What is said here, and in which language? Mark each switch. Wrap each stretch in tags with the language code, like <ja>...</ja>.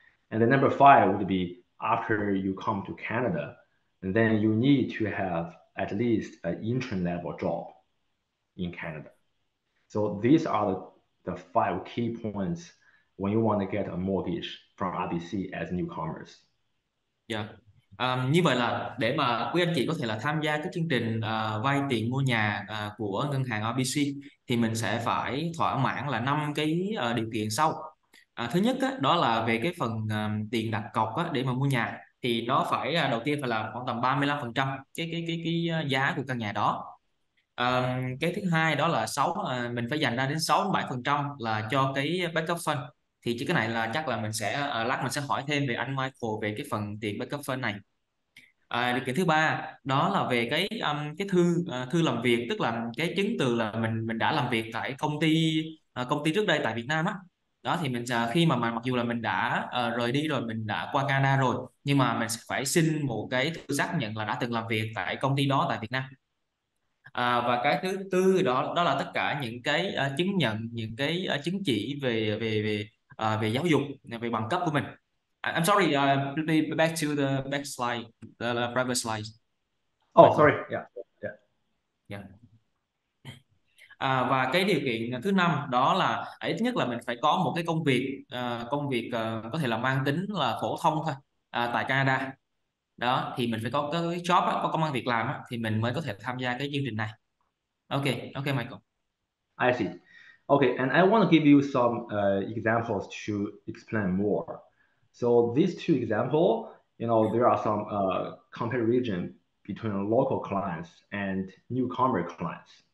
<en>And then number five would be after you come to Canada, and then you need to have at least an intern level job in Canada. So these are the 5 key points when you want to get a mortgage from RBC as newcomers. Dạ.</en> <vi>Như vậy là để mà quý anh chị có thể là tham gia cái chương trình vay tiền mua nhà của ngân hàng RBC, thì mình sẽ phải thỏa mãn là 5 cái điều kiện sau. Thứ nhất á, đó là về cái phần tiền đặt cọc á, để mà mua nhà, thì nó phải đầu tiên phải là khoảng tầm 35% cái giá của căn nhà đó. Cái thứ hai đó là mình phải dành ra đến 6-7% là cho cái backup fund. Thì cái này là chắc là mình sẽ lát mình sẽ hỏi thêm về anh Michael về cái phần tiền backup fund này. Điều kiện thứ ba đó là về cái thư làm việc, tức là cái chứng từ là mình đã làm việc tại công ty trước đây tại Việt Nam á. Đó thì mình khi mà mặc dù là mình đã rời đi rồi, mình đã qua Canada rồi, nhưng mà mình sẽ phải xin một cái thư xác nhận là đã từng làm việc tại công ty đó tại Việt Nam. Và cái thứ tư đó là tất cả những cái chứng nhận, những cái chứng chỉ về về giáo dục, về bằng cấp của mình.</vi> <en>I'm sorry, back to the back slide, the private slide. Oh, sorry. Yeah. Yeah.</en> <vi>Và cái điều kiện thứ năm đó là ít nhất là mình phải có một cái công việc có thể là mang tính là phổ thông thôi tại Canada. Đó thì mình phải có cái job có công ăn việc làm thì mình mới có thể tham gia cái chương trình này.</vi> <en>Okay, Michael. I see. Okay, and I want to give you some examples to explain more. So these two examples, there are some comparison between local clients and newcomer clients.</en>